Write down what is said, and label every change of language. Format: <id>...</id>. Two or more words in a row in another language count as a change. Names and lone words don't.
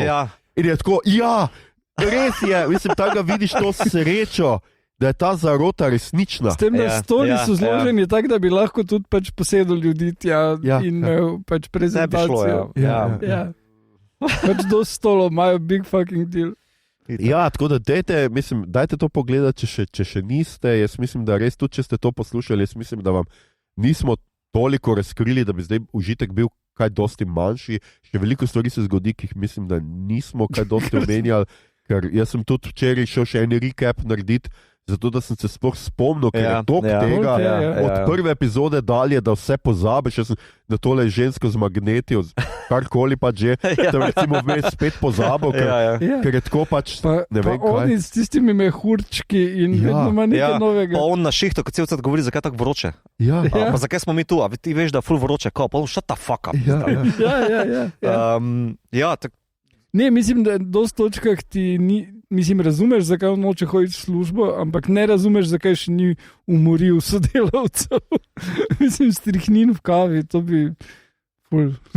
<sl>In je tako, res je, mislim, tako vidiš to srečo, da je ta zarota resnična. S tem, da stoli so zloženi tako, da bi lahko tudi pač posedel ljudi tja in imel pač prezentacijo. Pač do stolov imajo</sl> <en>big fucking deal.</en> <sl>Tako da dajte to pogledati, če še niste. Jaz mislim, da res tudi, če ste to poslušali, jaz mislim, da vam nismo toliko razkrili, da bi zdaj užitek bil kaj dosti manjši. Še veliko stvari se zgodi, ki jih mislim, da nismo kaj dosti omenjali, ker jaz sem tudi včeraj šel še en recap narediti, zato da sem se sploh spomnil, ker je toliko tega od prve epizode dalje, da vse pozabiš. Jaz sem na tole žensko z magneti, karkoli pa že, da recimo vmes spet pozabil, ker je tako pač, ne vem kaj. Oni s tistimi mehurčki in vedno ima nekaj novega. Pa on na šihtu, ko cel cel govori, zakaj tako vroče. Pa zakaj smo mi tu, a ti veš, da je ful vroče, pa on</sl> <en>shut the fuck up.</en> <sl>Ne, mislim, da je dosti točkah ti mislim, razumeš, zakaj on noče hoditi v službo, ampak ne razumeš, zakaj še ni umoril sodelavcev. Mislim, strihnin v kavi, to bi ful.</sl>